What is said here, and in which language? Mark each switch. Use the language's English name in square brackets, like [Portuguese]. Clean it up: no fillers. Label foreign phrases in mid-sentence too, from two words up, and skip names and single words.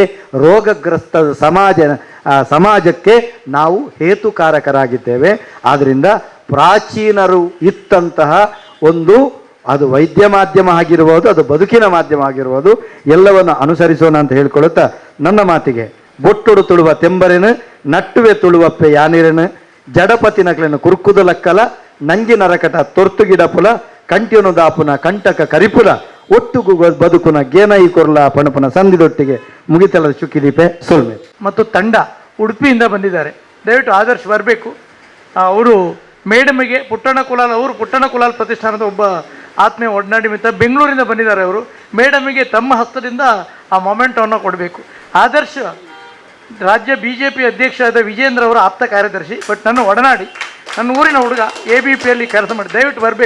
[Kannada] ರೋಗಗ್ರಸ್ತ ಸಮಾಜಕ್ಕೆ ನಾವು ಹೇತುಕಾರಕರಾಗಿದ್ದೇವೆ. ಆದ್ದರಿಂದ ಪ್ರಾಚೀನರು ಇತ್ತಂತಹ ಒಂದು, ಅದು ವೈದ್ಯ ಮಾಧ್ಯಮ ಆಗಿರ್ಬೋದು, ಅದು ಬದುಕಿನ ಮಾಧ್ಯಮ ಆಗಿರ್ಬೋದು, ಎಲ್ಲವನ್ನು ಅನುಸರಿಸೋಣ ಅಂತ ಹೇಳ್ಕೊಳ್ಳುತ್ತಾ ನನ್ನ ಮಾತಿಗೆ [Tulu] ಬೊಟ್ಟೊಡು ತುಳುವ ತೆಂಬರೆನು ನಟ್ಟುವೆ ತುಳುವಪ್ಪೆ ಯಾನಿರೆನು ಜಡಪತಿ ನಕಲೆನು ಕುರ್ಕುದು ಲಕ್ಕಲ ನಂಗಿ ನರಕಟ ತೊರ್ತು ಗಿಡಪುಲ ಕಂಟ್ಯನು ದಾಪುನ ಕಂಟಕ ಕರಿಪುಲ ಒಟ್ಟುಗು ಬದುಕುನ ಗೇನೈ ಕೊರ್ಲ ಪಣಪನ ಸಂದಿದೊಟ್ಟಿಗೆ ಮುಗಿತಲದ ಚುಕ್ಕಿದೀಪೆ ಸೊಲ್ಮೆ. [Kannada] ಮತ್ತು ತಂಡ ಉಡುಪಿಯಿಂದ ಬಂದಿದ್ದಾರೆ, ದಯವಿಟ್ಟು ಆದರ್ಶ್ ಬರಬೇಕು. ಅವರು ಮೇಡಮಿಗೆ ಪುಟ್ಟಣ ಕುಲಾಲ್, ಅವರು ಪುಟ್ಟಣ ಕುಲಾಲ್ ಪ್ರತಿಷ್ಠಾನದ ಒಬ್ಬ ಆತ್ಮೀಯ ಒಡನಾಡಿ ಮಿತ್ರ, ಬೆಂಗಳೂರಿಂದ ಬಂದಿದ್ದಾರೆ. ಅವರು ಮೇಡಮಿಗೆ ತಮ್ಮ ಹಸ್ತದಿಂದ ಆ ಮೊಮೆಂಟವನ್ನು ಕೊಡಬೇಕು. ಆದರ್ಶ್ ರಾಜ್ಯ BJP ಅಧ್ಯಕ್ಷರಾದ ವಿಜೇಂದ್ರ ಅವರ ಆಪ್ತ ಕಾರ್ಯದರ್ಶಿ, ಬಟ್ ನನ್ನ ಒಡನಾಡಿ, ನನ್ನ ಊರಿನ ಹುಡುಗ, ABPಯಲ್ಲಿ ಕೆಲಸ ಮಾಡಿ, ದಯವಿಟ್ಟು ಬರಬೇಕು.